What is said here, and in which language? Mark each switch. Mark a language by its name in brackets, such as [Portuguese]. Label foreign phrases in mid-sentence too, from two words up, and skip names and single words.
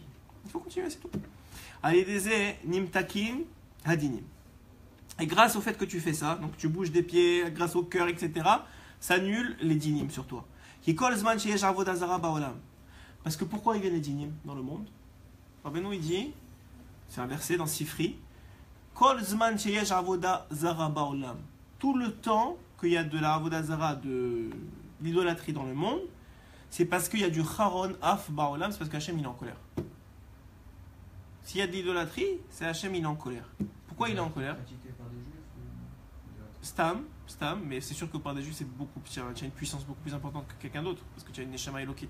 [French] Il faut continuer, c'est tout. Allez, des [Hebrew] נמתקין הדינים. [French] Et grâce au fait que tu fais ça, donc tu bouges des pieds, grâce au cœur, etc., ça annule les dinim sur toi. Parce que pourquoi il y a les dinim dans le monde? Rabbeinu il dit, c'est un verset dans Sifri, [Hebrew] כל זמן שיש עבודה זרה בעולם. [French] Tout le temps qu'il y a de la [Hebrew] עבודה זרה, [French] de l'idolâtrie dans le monde, c'est parce qu'il y a du [Hebrew] חרון אף בעולם, [French] c'est parce qu'Hachem il est en colère. S'il y a de l'idolâtrie, c'est Hachem il est en colère. Pourquoi il est en colère? Stam, mais c'est sûr que par des juifs, tu as une puissance beaucoup plus importante que quelqu'un d'autre, parce que tu as une [Hebrew] נשמה אלוקית.